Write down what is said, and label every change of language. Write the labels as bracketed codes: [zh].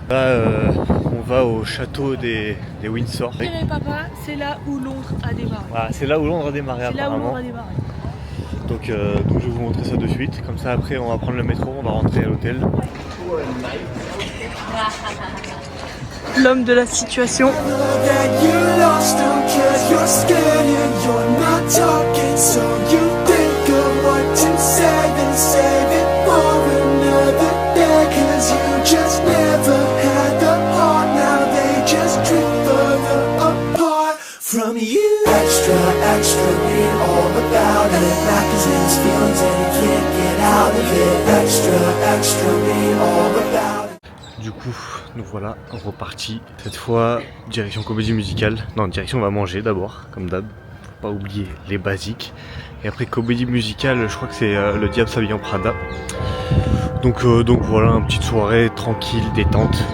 [fr] Là, on va au château des Windsor. Papa, c'est là où Londres a démarré. Voilà, c'est là où Londres a démarré apparemment. Donc je vais vous montrer ça de suite. Comme ça après on va prendre le métro, on va rentrer à l'hôtel. l'homme de la situation. [en] That you lost them 'cause you're scared and you're not talking, so you think of what to say and save it for another day, 'cause you just never had the heart, now they just drift further apart from you. Extra, extra, read all about it. Back is in his feelings and he can't get out of it. Extra, extra, read all about it. [fr] Du coup, nous voilà repartis. Cette fois, direction comédie musicale. Non, direction on va manger d'abord, comme d'hab. Faut pas oublier les basiques. Et après comédie musicale, je crois que c'est Le Diable s'habille en Prada. Donc voilà, une petite soirée tranquille, détente.